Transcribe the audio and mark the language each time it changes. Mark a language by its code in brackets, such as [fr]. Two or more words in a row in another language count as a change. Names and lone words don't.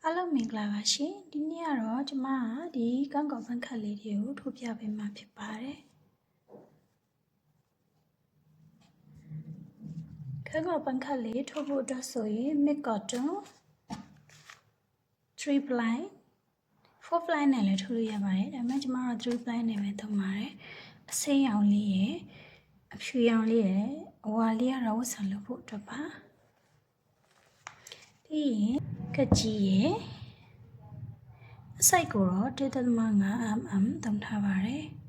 [my] မင်္ဂလာပါရှင်ဒီနေ့ကတော့ကျမဒီကန့်ကောက်ပန်းခတ်လေးတွေကိုထိုးပြပေးမှာဖြစ်ပါတယ် ကန့်ကောက်ပန်းခတ်လေးထိုးဖို့အတွက်ဆိုရင် [en] mid cotton 3 ply 4 ply [my] နဲ့လည်းထိုးလို့ရပါတယ်ဒါပေမဲ့ကျမတို့3 ply နဲ့ပဲသုံးပါတယ်အစိမ်းရောင်လေးရယ်အဖြူရောင်လေးရယ်အဝါလေးကတော့ဝတ်ဆင်လို့ဖို့အတွက်ပါပြီးရင်ကကြီးရယ်အစိုက်ကိုတော့ 1.5mm သုံးထားပါတယ်